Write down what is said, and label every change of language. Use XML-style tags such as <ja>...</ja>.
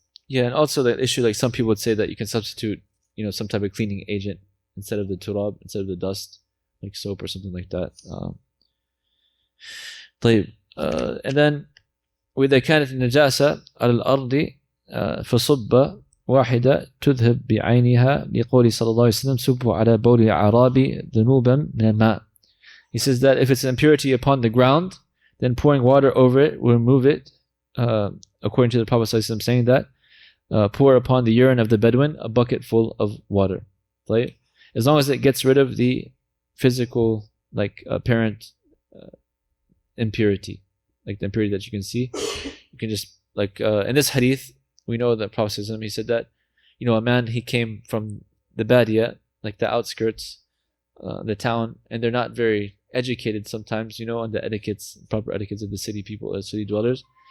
<en>Yeah, and also the issue, some people would say that you can substitute, some type of cleaning agent instead of the turab, instead of the dust, like soap or something like that. And then</en> <ar>وإذا كانت النجاسة على الأرض فصب واحدة تذهب بعينها لقول صلى الله عليه وسلم سبوا على بول الأعراب ذنوبا من الماء.</ar> <en>He says that if it's an impurity upon the ground, then pouring water over it will remove it, according to the Prophet ﷺ saying that. Pour upon the urine of the Bedouin a bucket full of water. Right? As long as it gets rid of the physical, apparent impurity, like the impurity that you can see, you can just in this hadith, we know that Prophet ﷺ, he said that a man, he came from the Badia, like the outskirts, the town, and they're not very educated sometimes, on the proper etiquettes of the city people, city dwellers.</en>